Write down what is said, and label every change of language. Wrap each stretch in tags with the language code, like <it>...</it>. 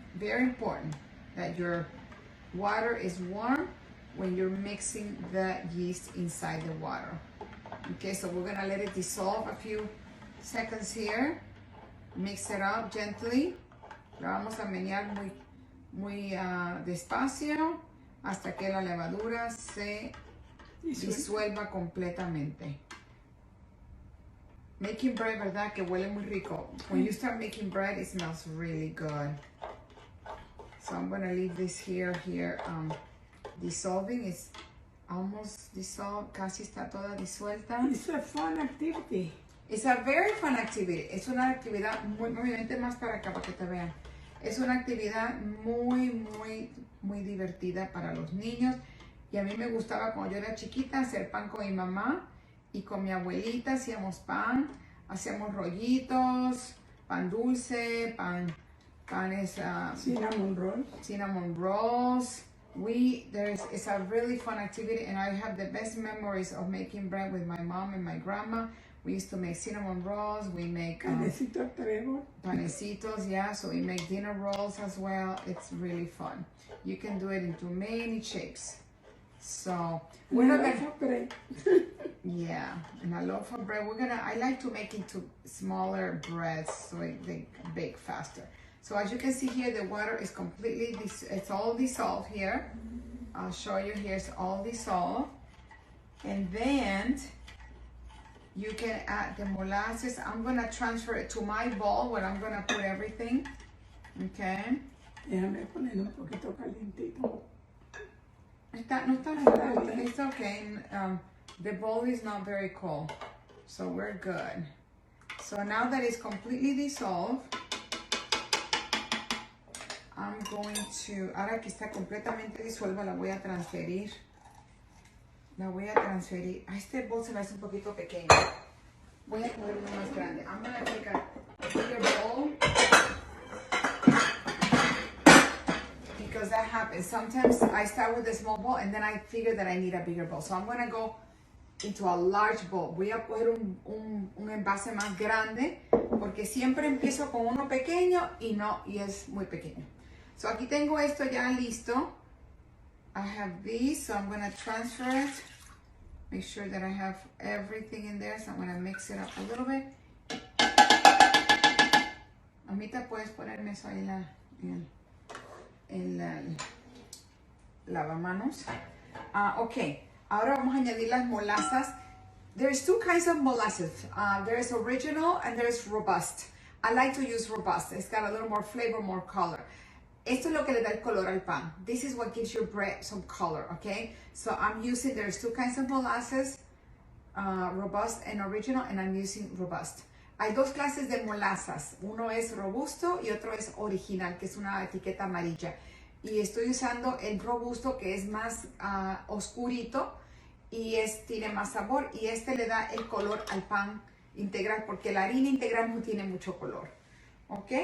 <en>Very important that your water is warm when you're mixing the yeast inside the water. Okay, so we're gonna let it dissolve a few seconds here. Mix it up gently.</en> <es>La vamos a menear muy despacio hasta que la levadura se disuelva completamente.</es> <en>Making bread,</en> <es>¿verdad? Que huele muy rico.</es> <en>When you start making bread, it smells really good. So I'm gonna leave this here, dissolving. It's almost dissolved,</en> <es>casi está toda disuelta.</es> <en>It's a fun activity. It's a very fun activity.</en> <es>Es una actividad muy más para acá para que te vean. Es una actividad muy divertida para los niños. Y a mí me gustaba cuando yo era chiquita hacer pan con mi mamá y con mi abuelita hacíamos pan, hacíamos rollitos, pan dulce, panes cinnamon rolls.</es> <en>It's a really fun activity, and I have the best memories of making bread with my mom and my grandma. We used to make cinnamon rolls. We make panecitos, yeah. So we make dinner rolls as well. It's really fun. You can do it into many shapes. So we're not gonna. Yeah, and a loaf of bread. I like to make into smaller breads so they bake faster. So as you can see here, the water is completely, it's all dissolved here. I'll show you here, it's all dissolved. And then you can add the molasses. I'm gonna transfer it to my bowl where I'm gonna put everything. Okay.</en> <es>Déjame poner un poquito calientito. No está</es> <en>cold. It's okay. The bowl is not very cold, so we're good. So now that it's completely dissolved, I'm going to,</en> <es>ahora que está completamente disuelva, la voy a transferir. A este bowl se me hace un poquito pequeño. Voy a poner uno más grande.</es> <en>I'm going to take a bigger bowl. Because that happens. Sometimes I start with a small bowl and then I figure that I need a bigger bowl. So I'm going to go into a large bowl.</en> <es>Voy a coger un envase más grande porque siempre empiezo con uno pequeño y es muy pequeño. So aquí tengo esto ya listo.</es> <en>I have these, so I'm going to transfer it. Make sure that I have everything in there. So I'm going to mix it up a little bit.</en> <es>Amita, puedes ponerme eso ahí en el lavamanos. Ok, ahora vamos a añadir las molasas.</es> <en>There's 2 kinds of molasses. There's original and there's robust. I like to use robust. It's got a little more flavor, more color.</en> <es>Esto es lo que le da el color al pan.</es> <en>This is what gives your bread some color, okay? So there's 2 kinds of molasses, robust and original, and I'm using robust.</en> <es>Hay 2 clases de molasas. Uno es robusto y otro es original, que es una etiqueta amarilla. Y estoy usando el robusto, que es más oscurito y tiene más sabor. Y le da el color al pan integral, porque la harina integral no tiene mucho color. ¿Ok?</es>